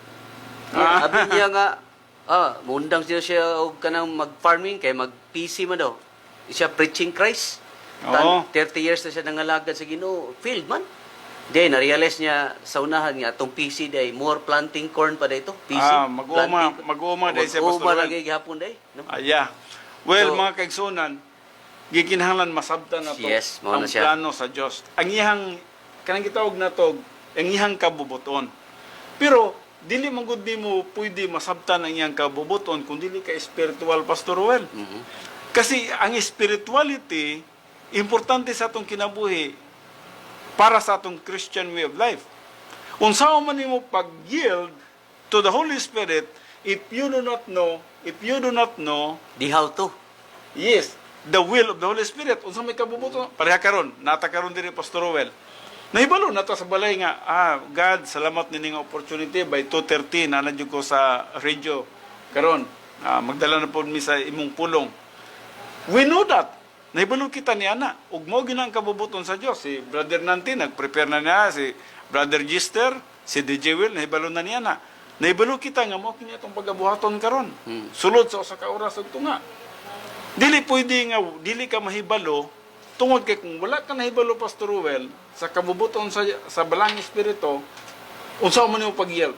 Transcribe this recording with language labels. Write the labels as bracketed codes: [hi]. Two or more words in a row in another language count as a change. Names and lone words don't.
[ceb] Sabi niya nga, mundang siya og kanang mag-farming, kay mag-PC man daw. [en] Siya preaching Christ. [ceb] Oo. 30 years na siya nangalagad sa Ginoo. Field man. Then, na-realize niya sa unahan nga, itong PC day, [en] more planting corn [ceb] pa dito. PC. Mag-uuma dahil siya, Pastor Mag-uuma Ruel. lagi gihapon day. No? [en] Well, So- [ceb] mga kaigsunan, gikinahanglan masabtan na to Yes, mao ang na siya. plano sa Dios. Ang iyang kanang gitawag na to, ang iyang kabubuton. Pero dili man gud mo pwede masabtan ang iyang kabubuton kung dili ka spiritual, Pastor Ruel. Mhm. Kasi ang spirituality importante sa atong kinabuhi para sa atong [en] Christian way of life. [ceb] Unsa man nimo [en] pag-yield to the Holy Spirit if you do not know Di how to. yes, the will of the Holy Spirit. [ceb] Unsa may kabubuto? Pareha karon, nata karon diri Pastor Rowell. Nahibalo na to sa balay nga, God, salamat nining opportunity by 2:30 na jud ko sa radio karon. Magdala na pod mi sa imong pulong. [en] We know that. [ceb] Nahibalo kita ni ana. Ug mao ginang kabubuton sa Dios. Si Brother Nanti nag-prepare na niya, si Brother Gister, si DJ Will nahibalo na niya na. Nahibalo kita nga mao kini atong pagabuhaton karon. Sulod sa usa ka oras ug tunga. Dili pwede nga dili ka mahibalo tungod kay kung wala ka nahibalo Pastor Ruel sa kabubuton sa balang espiritu unsa man nimo pag-yield.